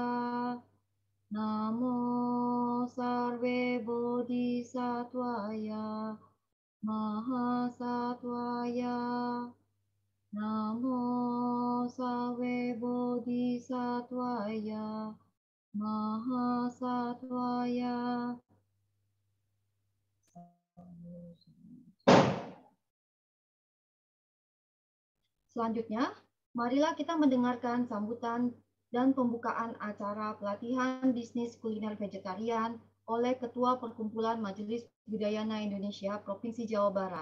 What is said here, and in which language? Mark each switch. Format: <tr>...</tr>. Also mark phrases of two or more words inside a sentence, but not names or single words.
<sa>Namo Sarve Bodhisattvaya Mahasattvaya. Namo Sarve Bodhisattvaya Mahasattvaya.</sa> <id>Selanjutnya, marilah kita mendengarkan sambutan dan pembukaan acara pelatihan bisnis kuliner vegetarian oleh Ketua Perkumpulan Majelis Budayana Indonesia Provinsi Jawa Barat.</id>